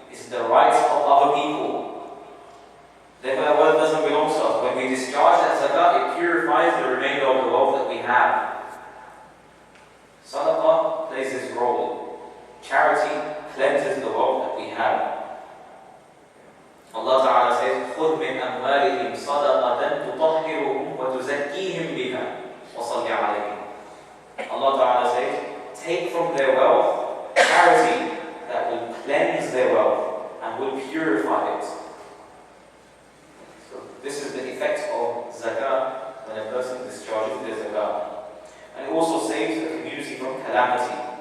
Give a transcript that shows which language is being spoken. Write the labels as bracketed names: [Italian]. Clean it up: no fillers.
[English] It's the rights of other people. Therefore, that wealth doesn't belong to us. When we discharge that zakah, it purifies the remainder of the wealth that we have. Sadaqah plays its role. Charity cleanses the wealth that we have. Allah Ta'ala says, [Arabic] خُذْ مِنْ أَمْوَالِهِمْ صَدَقَةً تُطَهِّرُهُمْ وَتُزَكِّيهِمْ بِهَا وَصَلِّ عَلَيْهِمْ. [English] Allah Ta'ala says, take from their wealth charity that will cleanse their wealth and will purify it. So this is the effect of zakah when a person discharges their zakah. And it also saves the community from calamity.